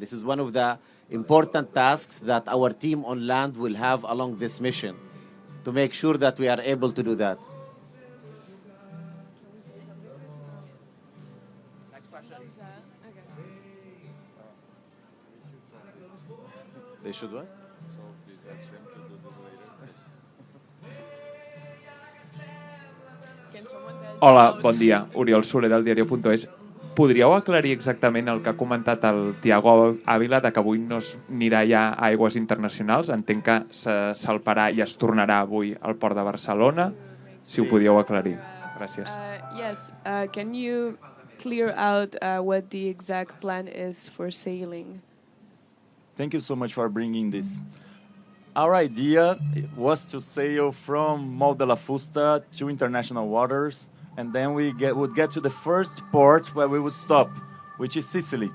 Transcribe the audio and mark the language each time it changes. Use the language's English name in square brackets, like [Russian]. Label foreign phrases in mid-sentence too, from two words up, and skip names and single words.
[English] This is one of the important tasks that our team on land will have along this mission, to make sure that we are able to do that. They should what? [Catalan] Hola, bon dia. Oriol Soler del diario.es. Podríeu aclarir exactament el que ha comentat el Tiago Ávila, de que avui no es anirà ja a aigües internacionals? Entenc que se salparà i es tornarà avui al port de Barcelona. Si ho podíeu aclarir. Gràcies. [English] Yes, can you clear out what the exact plan is for sailing? Thank you so much for bringing this. Our idea was to sail from Mol de la Fusta to international waters, and then we would get to the first port where we would stop, which is Sicily.